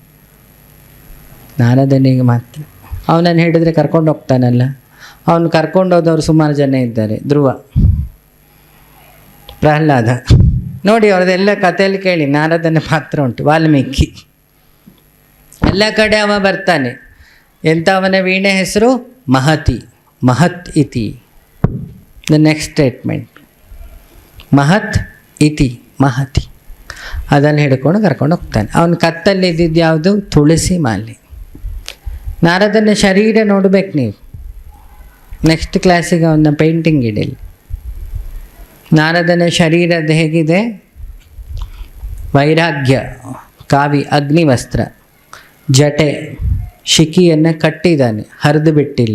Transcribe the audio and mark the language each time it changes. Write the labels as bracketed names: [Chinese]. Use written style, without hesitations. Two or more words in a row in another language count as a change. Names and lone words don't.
[Kannada] ನಾರದನಿಗೆ ಮಾತ್ರ. ಅವನನ್ನು ಹಿಡಿದ್ರೆ ಕರ್ಕೊಂಡು ಹೋಗ್ತಾನಲ್ಲ. ಅವನು ಕರ್ಕೊಂಡು ಹೋದವರು ಸುಮಾರು ಜನ ಇದ್ದಾರೆ. ಧ್ರುವ, ಪ್ರಹ್ಲಾದ, ನೋಡಿ ಅವ್ರದ್ದೆಲ್ಲ ಕಥೆಯಲ್ಲಿ ಕೇಳಿ. ನಾರದನ ಪಾತ್ರ ಉಂಟು. ವಾಲ್ಮೀಕಿ, ಎಲ್ಲ ಕಡೆ ಅವ ಬರ್ತಾನೆ. ಎಂಥ ಅವನ ವೀಣೆ ಹೆಸರು? [Sanskrit] ಮಹತಿ. ಮಹತ್ ಇತಿ. [English] the next statement [Sanskrit] ಮಹತ್ ಇತಿ, [English] ಮಹತಿ. [Kannada] ಅದನ್ನು ಹಿಡ್ಕೊಂಡು ಕರ್ಕೊಂಡು ಹೋಗ್ತಾನೆ. ಅವನ ಕತ್ತಲ್ಲಿ ಇದ್ದಿದ್ದು ಯಾವುದು? ತುಳಸಿ ಮಾಲೆ. ನಾರದನ ಶರೀರ ನೋಡ್ಬೇಕು ನೀವು. [English] next classige [Kannada] ಅವನ್ನ ಪೇಂಟಿಂಗ್ ಇಡಲಿ. ನಾರದನ ಶರೀರದ ಹೇಗಿದೆ? ವೈರಾಗ್ಯ, ಕಾವಿ, ಅಗ್ನಿವಸ್ತ್ರ, ಜಟೆ, ಶಿಖಿಯನ್ನು ಕಟ್ಟಿದ್ದಾನೆ, ಹರಿದು ಬಿಟ್ಟಿಲ್ಲ.